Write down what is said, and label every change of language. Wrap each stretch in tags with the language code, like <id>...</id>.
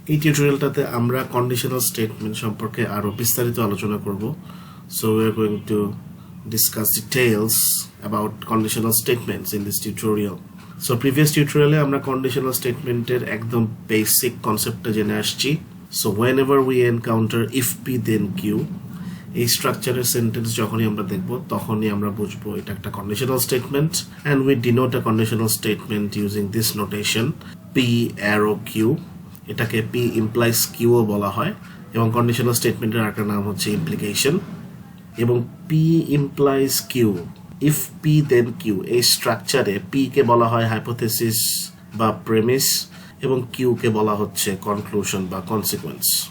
<bn>এই টিউটোরিয়ালটাতে আমরা conditional statement সম্পর্কে আরো বিস্তারিত আলোচনা করব।</bn> <en>So we are going to discuss details about conditional statements in this tutorial. So previous tutorial</en> <bn>আমরা conditional statemenটের একদম basic কনসেপ্টটা জেনে আসছি।</bn> <en>So whenever we encounter if P then Q,</en> <bn>এই স্ট্রাকচারের সেন্টেন্স যখনই আমরা দেখব তখনই আমরা বুঝবো এটা একটা conditional statement,</bn> <en>and we denote a conditional statement using this notation P arrow Q.</en> <bn>এটাকে P implies Q ও বলা হয়, এবং কন্ডিশনাল স্টেটমেন্টের আরেকটা নাম হচ্ছে ইমপ্লিকেশন। এবং P implies Q, if P then Q, এই স্ট্রাকচারে P কে বলা হয় হাইপোথেসিস বা প্রেমিস, এবং Q কে বলা হচ্ছে কনক্লুশন বা কনসিকোয়েন্স।</bn>